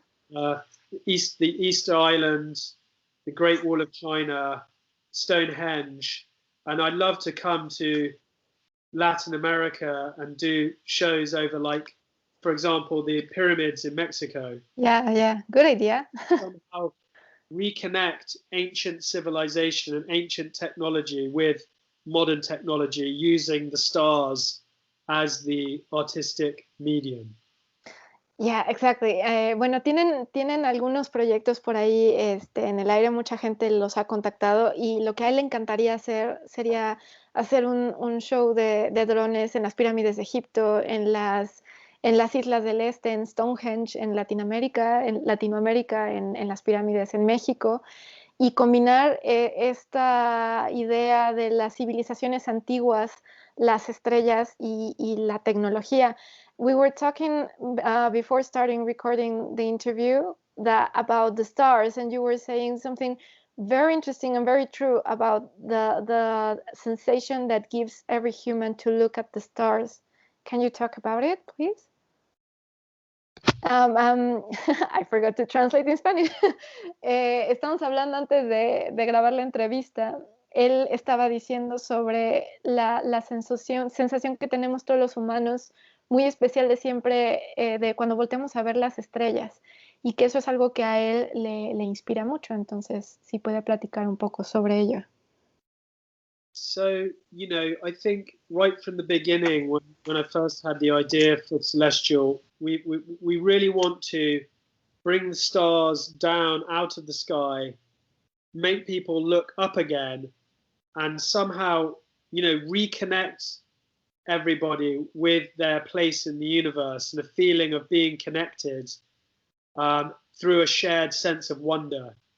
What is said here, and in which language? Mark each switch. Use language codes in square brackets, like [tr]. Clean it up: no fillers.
[en] The Easter Island, the Great Wall of China, Stonehenge, and I'd love to come to Latin America and do shows over, like, for example, the pyramids in Mexico. Yeah, good idea. Somehow reconnect ancient civilization and ancient technology with modern technology using the stars as the artistic medium. Yeah, exactly. [es] Bueno, tienen algunos proyectos por ahí en el aire, mucha gente los ha contactado y lo que a él le encantaría hacer sería hacer un show de drones en las pirámides de Egipto, en las Islas del Este, en Stonehenge, en Latinoamérica, en las pirámides en México, y combinar esta idea de las civilizaciones antiguas, las estrellas y la tecnología. [en] We were talking before starting recording the interview about the stars, and you were saying something very interesting and very true about the sensation that gives every human to look at the stars. Can you talk about it, please? I forgot to translate in Spanish. [es] Estamos hablando antes de grabar la entrevista. Él estaba diciendo sobre la sensación que tenemos todos los humanos, muy especial de siempre, de cuando volteamos a ver las estrellas, y que eso es algo que a él le inspira mucho. Entonces, si puede platicar un poco sobre ello. [en] So, you know, I think right from the beginning, when I first had the idea for Celestial, we really want to bring the stars down out of the sky, make people look up again, and somehow, you know, reconnect everybody with their place in the universe and a feeling of being connected through a shared sense of wonder.